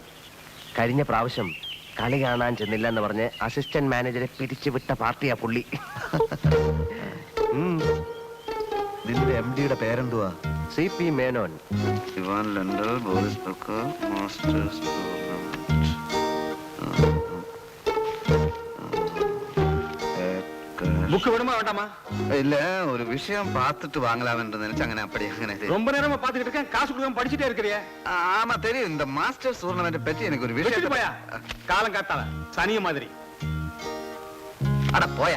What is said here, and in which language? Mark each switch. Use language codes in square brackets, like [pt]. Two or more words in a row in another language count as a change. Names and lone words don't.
[ml] കഴിഞ്ഞ പ്രാവശ്യം കളി കാണാൻ ചെന്നില്ല എന്ന് പറഞ്ഞ് അസിസ്റ്റന്റ് മാനേജറെ പിരിച്ചുവിട്ട പാർട്ടിയാ പുള്ളി. നിന്റെ MDയുടെ പേരെന്തുവാ? CP മേനോൻ. ഇവാൻ ലണ്ടൻ, ബോറിസ് ബക്കർ, മാസ്റ്റേഴ്സ് [ta] புக்கு வேணுமா வேண்டாமா? இல்ல, ஒரு விஷயம் பார்த்துட்டு வாங்கலாம்னு நினைச்சு അങ്ങനെ அப்படி അങ്ങനെ. ரொம்ப நேரமா பாத்துக்கிட்டு இருக்கேன், காசு கொடுக்காம படிச்சிட்டே இருக்கறியே. ஆமா தெரியும், இந்த [en] masters tournament [ta] பத்தி எனக்கு ஒரு விஷயம். போயா காலம் காட்டாத சனிய மாதிரி. அட போயா.